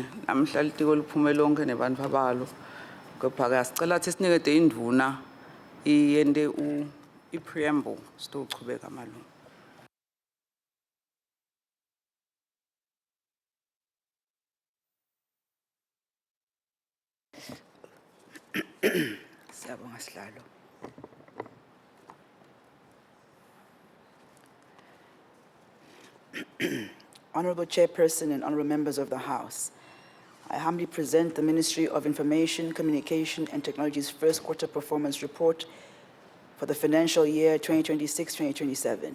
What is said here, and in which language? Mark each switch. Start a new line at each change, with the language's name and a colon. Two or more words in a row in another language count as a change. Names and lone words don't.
Swati: Namhla litiko liphume lonke nebantu abalo. Kepha sicela ukuthi sinikede indvuna iyende i-preamble sitochubeka malunga. Siyabonga sihlalo.
English: Honorable Chairperson and honorable members of the House, I humbly present the Ministry of Information, Communication and Technology's first quarter performance report for the financial year 2026-2027.